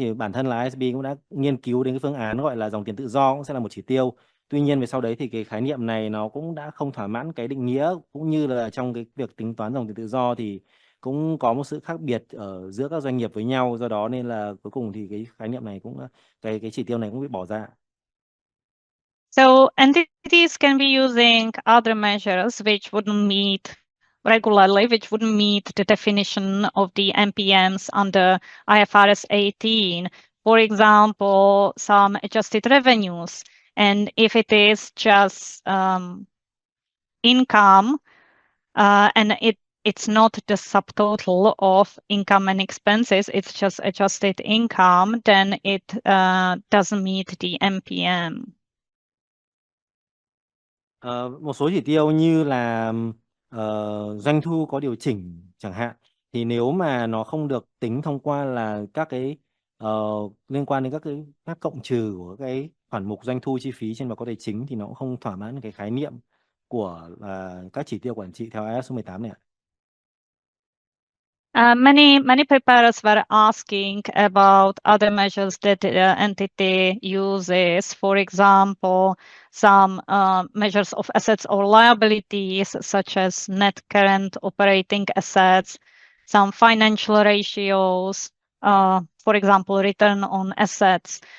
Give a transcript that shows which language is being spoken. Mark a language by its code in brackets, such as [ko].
[vi] Thì bản thân là IASB cũng đã nghiên cứu đến cái phương án gọi là dòng tiền tự do cũng sẽ là một chỉ tiêu. Tuy nhiên về sau đấy thì cái khái niệm này nó cũng đã không thỏa mãn cái định nghĩa, cũng như là trong cái việc tính toán dòng tiền tự do thì cũng có một sự khác biệt ở giữa các doanh nghiệp với nhau, do đó nên là cuối cùng thì cái khái niệm này cũng cái chỉ tiêu này cũng bị bỏ ra. [en] So entities can be using other measures which wouldn't meet regularly, which wouldn't meet the definition of the MPMs under IFRS 18. For example, some adjusted revenues. And if it is just income and it's not the subtotal of income and expenses, it's just adjusted income, then it doesn't meet the MPM. [vi] Một số chỉ tiêu như là doanh thu có điều chỉnh chẳng hạn, thì nếu mà nó không được tính thông qua là các cái liên quan đến các cộng trừ của cái khoản mục doanh thu chi phí trên báo cáo tài chính thì nó cũng không thỏa mãn cái khái niệm của các chỉ tiêu quản trị theo IAS số 18 này ạ. [en] Many preparers were asking about other measures that the entity uses. For example, some measures of assets or liabilities, such as net current operating assets, some financial ratios, for example, return on assets.